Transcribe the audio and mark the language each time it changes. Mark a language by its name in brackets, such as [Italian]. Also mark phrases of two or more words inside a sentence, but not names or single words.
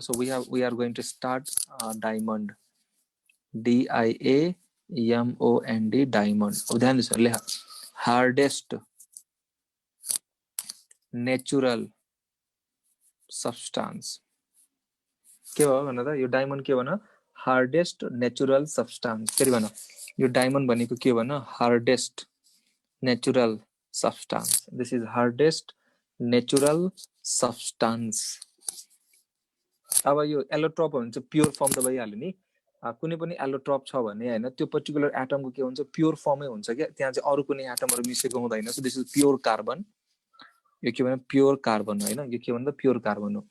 [English] so we are going to start diamond, DIAMOND, डायमन्ड। [Nepali] अब ध्यान दिनुहोस्, लेख [English] hardest natural substance [Nepali] के हो भन त, यो डायमन्ड के भन, [English] hardest natural substance. [Nepali] फेरि भन, यो डायमन्ड भनेको के भन, [English] hardest natural substance. this is hardest natural substance. [Nepali] अब यो एलोट्रोप हुन्छ [English] pure form [Nepali] त भइहाल्यो नि। कुनै पनि एलोट्रोप छ भने हैन, त्यो पर्टिकुलर एटमको के हुन्छ, [English] pure formै [Nepali] हुन्छ क्या, त्यहाँ चाहिँ अरु कुनै एटमहरु मिसेको हुँदैन। [English] so this is pure carbon. [Nepali] यो के भन्छ, [English] pure carbon [Nepali] हैन, यो के भन्छ, [English] pure carbon [Nepali] हो।